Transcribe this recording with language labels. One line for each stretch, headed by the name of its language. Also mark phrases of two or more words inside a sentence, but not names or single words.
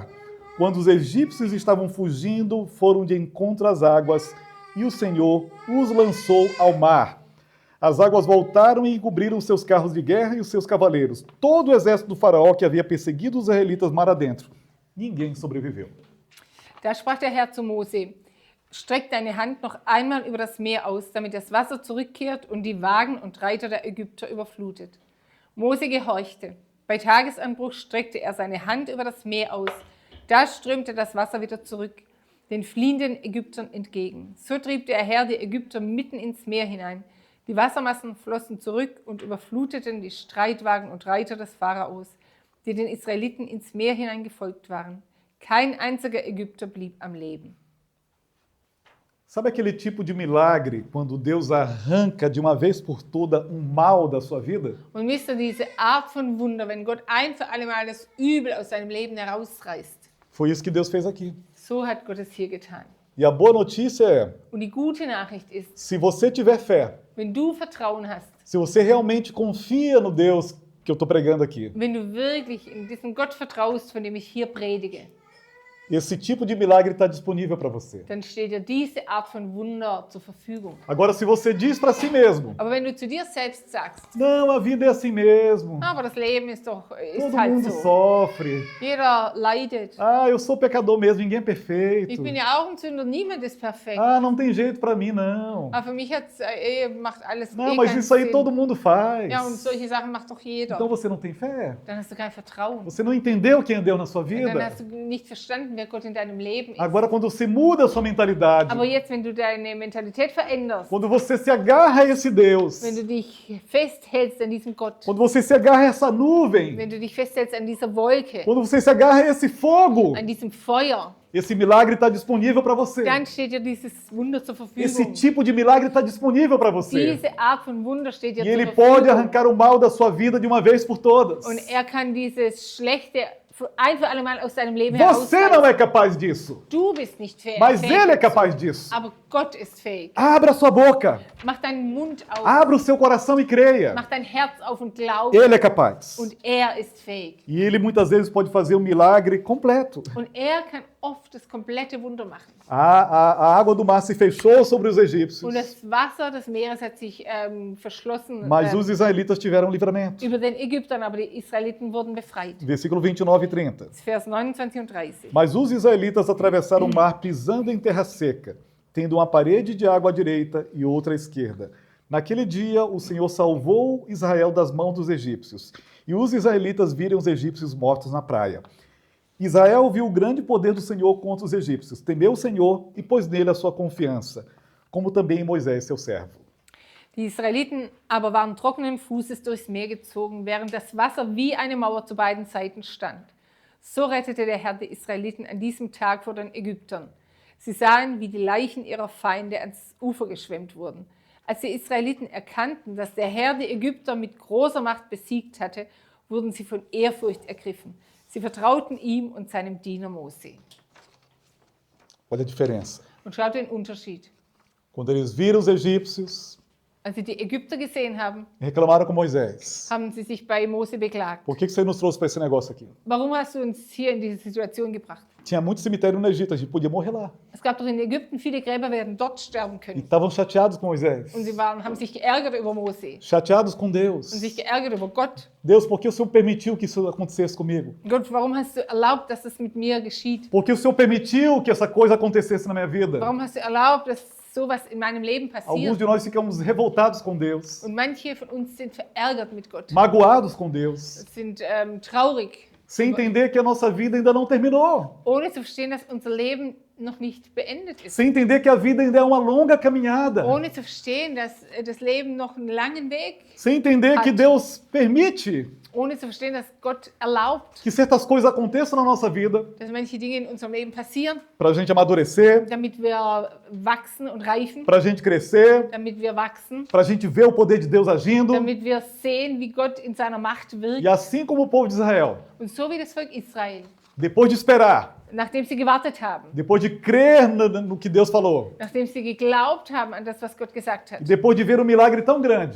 Portuguese: Quando os egípcios estavam fugindo, foram de encontro às águas, e o Senhor os lançou ao mar. As águas voltaram e encobriram os seus carros de guerra e os seus cavaleiros. Todo o exército do faraó que havia perseguido os israelitas mar adentro. Ninguém sobreviveu.
German: Da sprach der Herr zu Mose: Streck deine Hand noch einmal über das Meer aus, damit das Wasser zurückkehrt und die Wagen und Reiter der Ägypter überflutet. Mose gehorchte. Bei Tagesanbruch streckte er seine Hand über das Meer aus. Da strömte das Wasser wieder zurück, den fliehenden Ägyptern entgegen. So trieb der Herr die Ägypter mitten ins Meer hinein. Die Wassermassen flossen zurück und überfluteten die Streitwagen und Reiter des Pharaos, die den Israeliten ins Meer hinein gefolgt waren. Kein einziger Ägypter blieb am Leben.
Portuguese: Sabe aquele tipo de milagre quando Deus arranca de uma vez por toda um mal da sua vida?
German: Und wisst ihr, diese Art von Wunder, wenn Gott ein für alle Mal das Übel aus seinem Leben herausreißt,
Portuguese: Foi isso que Deus fez aqui.
German: so hat Gott es hier getan.
Portuguese: E a boa notícia é,
German: Und die gute Nachricht ist,
Portuguese: se você tiver fé,
German: wenn du Vertrauen hast,
Portuguese: se você realmente confia no Deus que eu estou pregando aqui,
German: wenn du wirklich in diesen Gott vertraust, von dem ich hier predige,
Portuguese: esse tipo de milagre está disponível para você.
German: dann steht dir diese Art von Wunder zur Verfügung.
Portuguese: Agora, se você diz para si mesmo,
German: Aber wenn du zu dir selbst sagst,
Portuguese: não, a vida é assim mesmo,
German: aber das Leben ist
Portuguese: todo
German: halt
Portuguese: mundo
German: so.
Portuguese: sofre,
German: Jeder leidet.
Portuguese: ah, eu sou pecador mesmo, ninguém é
German: Ich
Portuguese: perfeito,
German: bin ja auch ein Sünder, niemand ist perfekt.
Portuguese: ah, não tem jeito para mim não,
German: Aber für mich macht alles
Portuguese: não, mas
German: keinen
Portuguese: isso aí
German: Sinn.
Portuguese: todo mundo faz.
German: Ja, und solche Sachen macht doch jeder.
Portuguese: Então você não tem fé?
German: Dann hast du kein Vertrauen.
Portuguese: Você não entendeu quem é Deus na sua
German: Dann
Portuguese: vida?
German: hast du nicht verstanden, wer Gott in deinem Leben ist.
Portuguese: Agora, quando você muda a sua mentalidade,
German: Aber jetzt, wenn du deine Mentalität veränderst,
Portuguese: quando você se agarra a esse Deus,
German: wenn du dich festhältst an diesem Gott,
Portuguese: quando você se agarra a essa nuvem,
German: wenn du dich festhältst an dieser Wolke,
Portuguese: quando você se agarra a esse fogo,
German: an diesem Feuer,
Portuguese: esse milagre está disponível para você.
German: dann steht dir dieses Wunder zur
Portuguese: Esse
German: Verfügung.
Portuguese: tipo de milagre está disponível para você.
German: Diese Art von Wunder steht dir
Portuguese: E Ele
German: zur
Portuguese: pode
German: Verfügung.
Portuguese: arrancar o mal da sua vida de uma vez por todas.
German: Und er kann dieses Schlechte ein für alle Mal aus deinem Leben
Portuguese: Você não
German: herausreißen.
Portuguese: é capaz disso,
German: Du bist nicht fähig.
Portuguese: mas
German: fähig
Portuguese: Ele é
German: dazu.
Portuguese: capaz disso.
German: Aber Gott ist fähig.
Portuguese: Abra sua boca,
German: Mach deinen Mund auf.
Portuguese: abra o seu coração e creia.
German: Mach dein Herz auf und glaub.
Portuguese: Ele é capaz.
German: Und er ist fähig.
Portuguese: E Ele muitas vezes pode fazer um milagre completo.
German: Und er kann oft das komplette Wunder machen.
Portuguese: A água do mar se fechou sobre os
German: Und
Portuguese: egípcios,
German: das Wasser des Meeres hat sich verschlossen
Portuguese: mas os israelitas tiveram livramento.
German: über den Ägyptern, aber die Israeliten wurden befreit.
Portuguese: Versículo 29 e 30.
German: Vers 29 und 30.
Portuguese: Mas os israelitas atravessaram o mar pisando em terra seca, tendo uma parede de água à direita e outra à esquerda. Naquele dia, o Senhor salvou Israel das mãos dos egípcios, e os israelitas viram os egípcios mortos na praia. Israel viu o grande poder do Senhor contra os egípcios, temeu o Senhor e pôs nele a sua confiança, como também em Moisés, seu servo.
German: Die Israeliten aber waren trockenen Fußes durchs Meer gezogen, während das Wasser wie eine Mauer zu beiden Seiten stand. So rettete der Herr die Israeliten an diesem Tag vor den Ägyptern. Sie sahen, wie die Leichen ihrer Feinde ans Ufer geschwemmt wurden. Als die Israeliten erkannten, dass der Herr die Ägypter mit großer Macht besiegt hatte, wurden sie von Ehrfurcht ergriffen. Sie vertrauten ihm und seinem Diener Mose.
Portuguese: Olha a diferença.
German: Und schaut den Unterschied.
Portuguese: Quando eles viram os egípcios,
German: Als sie die Ägypter gesehen haben,
Portuguese: reclamaram com Moisés.
German: haben sie sich bei Mose beklagt.
Portuguese: Por que você nos trouxe para esse negócio aqui?
German: Warum hast du uns hier in diese Situation gebracht?
Portuguese: Tinha muito cemitério no Egito, a gente podia morrer lá.
German: Es gab doch in Ägypten viele Gräber, wir hätten dort sterben
Portuguese: E
German: können.
Portuguese: estavam chateados com Moisés,
German: Und sie haben sich geärgert über Mose
Portuguese: chateados com
German: und
Portuguese: Deus.
German: sich geärgert über Gott.
Portuguese: Deus, por que o Senhor permitiu que isso acontecesse comigo?
German: Gott, warum hast du erlaubt, dass das mit mir geschieht?
Portuguese: Por que o Senhor permitiu que essa coisa acontecesse na minha vida?
German: Warum hast du erlaubt, dass sowas in meinem Leben
Portuguese: Alguns
German: passiert?
Portuguese: de nós ficamos revoltados com Deus,
German: Und manche von uns sind verärgert mit Gott,
Portuguese: magoados com Deus,
German: sind traurig,
Portuguese: sem entender que a nossa vida ainda não terminou,
German: ohne zu verstehen, dass unser Leben noch nicht beendet ist.
Portuguese: sem entender que a vida ainda é uma longa caminhada,
German: Ohne zu verstehen, dass das Leben noch einen langen Weg,
Portuguese: sem entender que Deus permite
German: ohne zu verstehen, dass Gott erlaubt,
Portuguese: que certas coisas aconteçam na nossa vida
German: dass manche Dinge in unserem Leben passieren,
Portuguese: para a gente amadurecer,
German: damit wir wachsen und reifen,
Portuguese: para a gente crescer,
German: damit wir wachsen,
Portuguese: para a gente ver o poder de Deus agindo.
German: damit wir sehen, wie Gott in seiner Macht wirkt.
Portuguese: E assim como o povo de Israel,
German: Und so wie das Volk Israel,
Portuguese: depois de esperar,
German: nachdem sie gewartet haben,
Portuguese: depois de crer no que Deus falou,
German: nachdem sie geglaubt haben an das, was Gott gesagt hat,
Portuguese: e depois de ver um milagre tão grande,